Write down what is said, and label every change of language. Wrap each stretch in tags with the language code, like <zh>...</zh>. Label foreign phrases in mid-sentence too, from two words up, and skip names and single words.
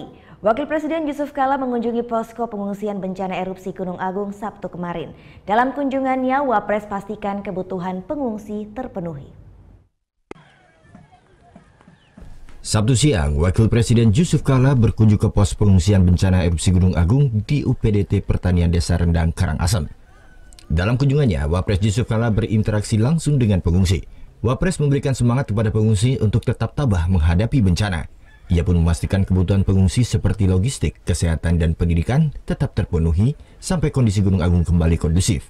<id>Wakil Presiden Yusuf Kala mengunjungi posko pengungsian bencana erupsi Gunung Agung Sabtu kemarin. Dalam kunjungannya, Wapres pastikan kebutuhan pengungsi terpenuhi. Sabtu siang, Wakil Presiden Yusuf Kala berkunjung ke pos pengungsian bencana erupsi Gunung Agung di UPDT Pertanian Desa Rendang, Karangasem. Dalam kunjungannya, Wapres Yusuf Kala berinteraksi langsung dengan pengungsi. Wapres memberikan semangat kepada pengungsi untuk tetap tabah menghadapi bencana. Ia pun memastikan kebutuhan pengungsi seperti logistik, kesehatan, dan pendidikan tetap terpenuhi sampai kondisi Gunung Agung kembali kondusif.</id>